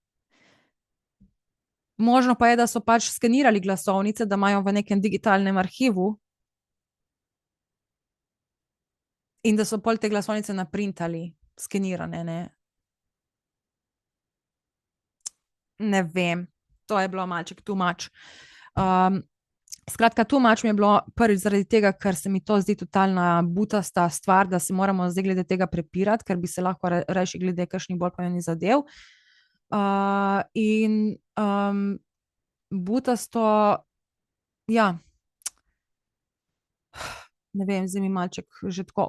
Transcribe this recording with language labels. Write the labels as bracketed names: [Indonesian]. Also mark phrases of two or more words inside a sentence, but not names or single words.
[Slovenian] Možno pa je, da so pač skenirali glasovnice, da imajo v nekem digitalnem arhivu in da so pol te glasovnice naprintali, skenirane, ne? Ne vem. To je bilo malček [English] too much. [Slovenian] Skratka, [English] too much [Slovenian] mi je bilo prvič zaradi tega, ker se mi to zdi totalna butasta stvar, da se moramo zdaj glede tega prepirati, ker bi se lahko reši glede kakšnih bolj pomembnih zadev. In butasto, ja, ne vem, zdaj mi malček že tako.